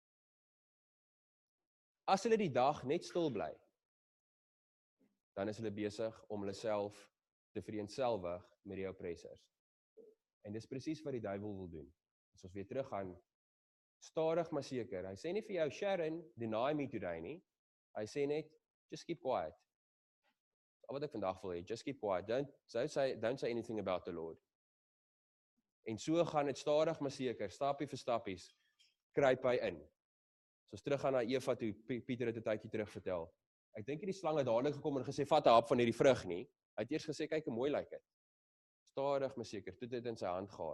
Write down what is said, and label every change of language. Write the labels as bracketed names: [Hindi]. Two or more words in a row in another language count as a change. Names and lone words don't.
[Afrikaans] As hulle die dag net stil bly, dan is hulle besig om hulle self te vereenselwig met die oppressors. En dis presies wat die duiwel wil doen. As ons weer teruggaan, stadig maar seker. Hy sê nie vir jou, Sharon, [English] deny me today [Afrikaans] nie. Hy sê net, [English] just keep quiet. [Afrikaans] Al wat ek vandag wil hê, [English] just keep quiet. Don't say anything about the Lord. [Afrikaans] En so gaan dit stadig maar seker, stappie vir stappies, kruip hy in. So ons teruggaan na Eva toe, Pieter het 'n tydjie terug vertel. Ek dink die slang het dadelik gekom en gesê, vat 'n hap van hierdie vrug nie. Hy het eers gesê, kyk hoe mooi lyk dit. Stadig maar seker, toe dit in sy hand gehad.